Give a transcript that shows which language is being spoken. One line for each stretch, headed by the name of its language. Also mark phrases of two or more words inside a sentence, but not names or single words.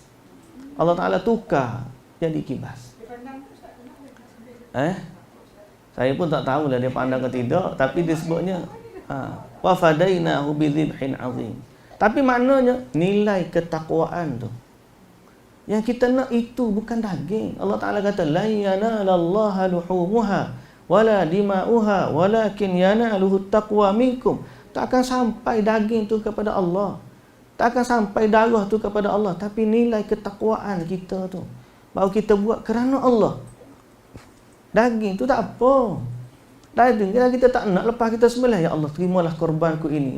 Malay: Allah Ta'ala tukar jadi kibas. Saya pun tak tahulah dia pandang ke tidak, tapi disebutnya
Arabic: وفديناه بذبح عظيم.
Malay: Tapi maknanya nilai ketakwaan tu. Yang kita nak itu bukan daging.
Arabic: Allah Ta'ala kata لا ينال الله لحومها ولا دماؤها ولكن يناله التقوى منكم.
Malay: Tak akan sampai daging tu kepada Allah. Tak akan sampai darah tu kepada Allah, tapi nilai ketakwaan kita tu baru kita buat kerana Allah. Daging tu tak apa. Daging kita tak nak, lepas kita sembelih, ya Allah terimalah korbanku ini.